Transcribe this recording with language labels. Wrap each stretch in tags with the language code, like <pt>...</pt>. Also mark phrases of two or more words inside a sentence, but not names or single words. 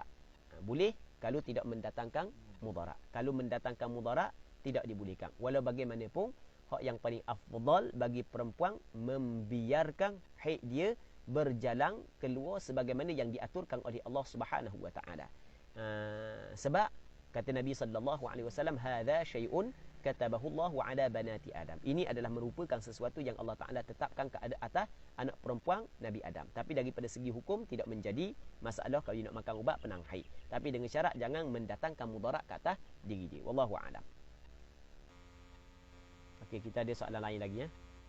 <ms>Boleh kalau tidak mendatangkan mudarat. Kalau mendatangkan mudarat, tidak dibolehkan. Walau bagaimanapun, hak yang paling afdal bagi perempuan membiarkan haid dia berjalan keluar sebagaimana yang diaturkan oleh Allah</ms> <ar>سبحانه وتعالى.</ar> <ms>Sebab kata Nabi</ms> <ar>صلى الله عليه وسلم، هذا شيء كتبه الله على بنات آدم.</ar> <ms>Ini adalah merupakan sesuatu yang</ms> <ar>الله تعالى</ar> <ms>tetapkan ke atas anak perempuan Nabi Adam. Tapi daripada segi hukum tidak menjadi masalah kalau nak makan ubat penang haid. Tapi dengan syarat jangan mendatangkan mudarat ke atas diri dia.</ms> <ar>والله أعلم.</ar> <ms>Okey, kita ada soalan lain lagi ya.</ms>